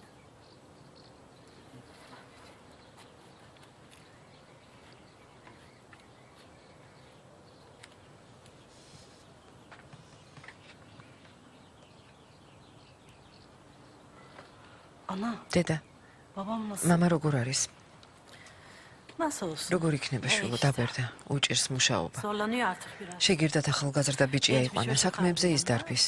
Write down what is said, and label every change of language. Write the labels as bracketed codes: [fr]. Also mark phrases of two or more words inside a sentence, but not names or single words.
[tr] Ana, [ka] დედა, [tr] babam nasıl? [ka] მამა როგორ არის? [tr] Nasıl olsun? [ka] როგორ იქნება შვილო, დაბერდა, უჭირს მუშაობა. [tr] Zorlanıyor artık biraz. [ka] შეგირდათ ახალგაზრდა ბიჭი აიყვანა, საქმეებზე ის დარბის.